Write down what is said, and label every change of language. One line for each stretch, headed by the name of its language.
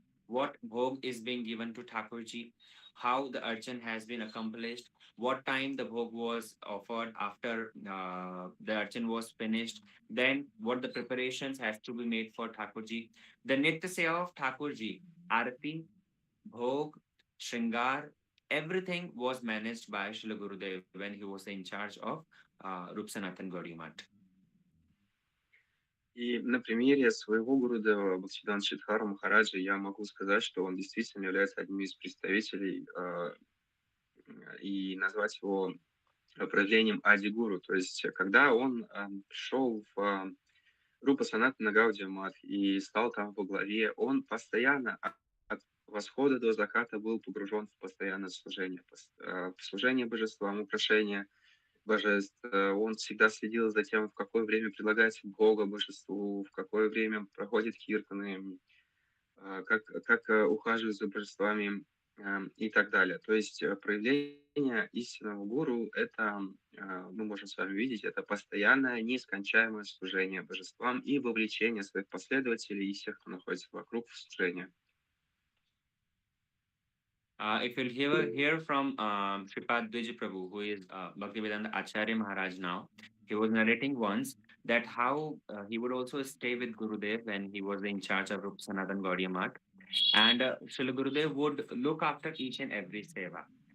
English: what bhog is being given to Thakurji, how the archan has been accomplished, what time the bhog was offered after the archan was finished, then what the preparations has to be made for Thakurji, the Nitya Seva of Thakurji, Arati, Bhog, Shringar, everything was managed by Srila Gurudev when he was in charge of Rup Sanatan Gaudiya Math.
Russian: И на примере своего Гурудева Бхактисиданта Читхара Махараджа я могу сказать, что он действительно является одним из представителей и назвать его проявлением Ади-гуру. То есть, когда он пришел в Рупа Санатана Гаудия Мат и стал там во главе, он постоянно от восхода до заката был погружен в постоянное служение, в служение божествам, украшение божеств. Он всегда следил за тем, в какое время предлагается Бога божеству, в какое время проходят киртаны, как ухаживать за божествами и так далее. То есть проявление истинного гуру — это, мы можем с вами видеть, это постоянное, нескончаемое служение божествам и вовлечение своих последователей и всех, кто находится вокруг, в служение.
English: If you'll hear from Shripad Dwij Prabhu, who is Bhaktivedanta Acharya Maharaj now, he was narrating once that how he would also stay with Gurudev when he was in charge of Rup Sanatan Gaudiya Math. And Srila Gurudev would look after each and every seva.